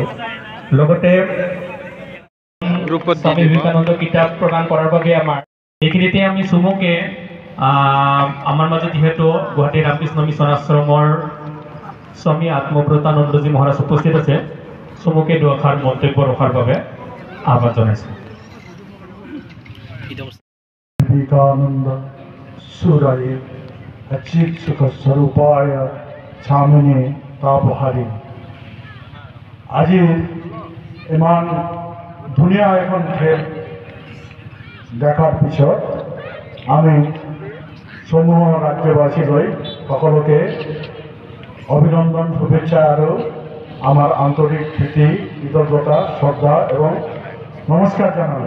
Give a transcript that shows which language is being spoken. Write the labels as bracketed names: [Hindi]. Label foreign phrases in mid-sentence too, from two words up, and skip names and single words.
[Assamese] লগতে স্বামী বিবেকানন্দ কিতাপ প্ৰদান কৰাৰ বাবে এইখিনিতে আমি চমুকে আমাৰ মাজত যিহেতু গুৱাহাটী ৰামকৃষ্ণ মিছন আশ্ৰমৰ স্বামী আত্মব্ৰতানন্দজী মহাৰাজ উপস্থিত আছে, চমুকে দুআষাৰ মন্তব্য ৰখাৰ বাবে আহ্বান জনাইছোঁ। [Sanskrit] विवेकानंद सुराय अचित सुख स्वरूपाय छामिने तापहारी [Assamese] আজি ইমান ধুনীয়া এখন খেল দেখাৰ পিছত আমি সমূহ ৰাজ্যবাসীলৈ সকলোকে অভিনন্দন শুভেচ্ছা আৰু আমাৰ আন্তৰিক প্ৰীতি কৃতজ্ঞতা শ্ৰদ্ধা এবং নমস্কাৰ জানালোঁ।